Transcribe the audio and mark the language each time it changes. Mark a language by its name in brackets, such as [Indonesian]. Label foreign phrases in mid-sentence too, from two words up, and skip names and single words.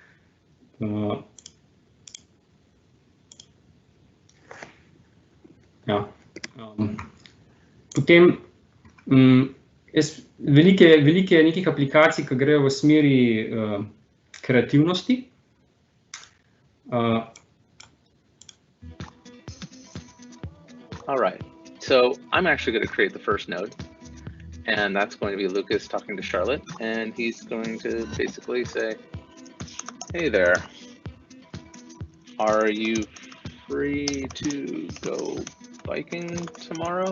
[Slovenian] Potem veliko je nekih aplikacij, ki grejo v smeri kreativnosti. [English] All right, so I'm actually going to create the first node, and that's going to be Lucas talking to Charlotte, and he's going to basically say, hey there, are you free to go biking tomorrow?